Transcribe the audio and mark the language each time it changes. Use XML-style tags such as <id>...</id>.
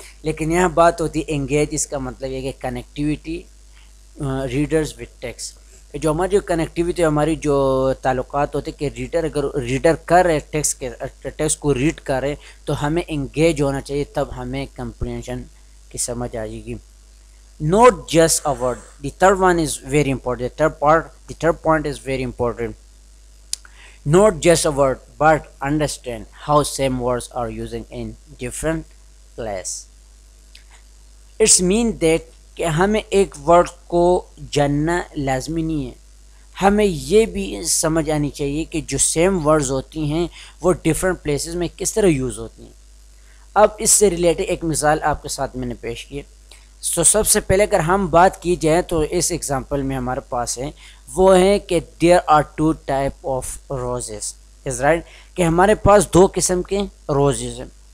<ur>لیکن یہاں بات ہوتی ہے انگیج، اس کا مطلب یہ کہ</ur> <en>Connectivity readers with text.</en> <ur>جو ہماری جو کنیکٹیویٹی ہماری جو تعلقات ہوتے کہ ریڈر اگر ریڈر کر رہے ٹیکسٹ کو ریڈ کر رہے تو ہمیں انگیج ہونا چاہیے، تب ہمیں کمپریہنشن کی سمجھ آئے گی.</ur> <en>Not just a word. The third one is very important. The third point is very important. Not just a word, but understand how same words are using in different place. It's mean that</en> <ur>کہ ہمیں ایک word کو جاننا لازمی نہیں ہے، ہمیں یہ بھی سمجھ آنی چاہیے کہ جو سیم ورڈز ہوتی ہیں وہ ڈفرینٹ پلیسز میں کس طرح یوز ہوتی ہیں. اب اس سے ریلیٹڈ ایک مثال آپ کے ساتھ میں نے پیش کی. سب سے پہلے اگر ہم بات کی جائے تو اس ایگزامپل میں ہمارے پاس ہے وہ ہے کہ</ur> <en>there are two type of roses, is right,</en> <ur>کہ ہمارے پاس دو قسم کے روزز ہیں.</ur>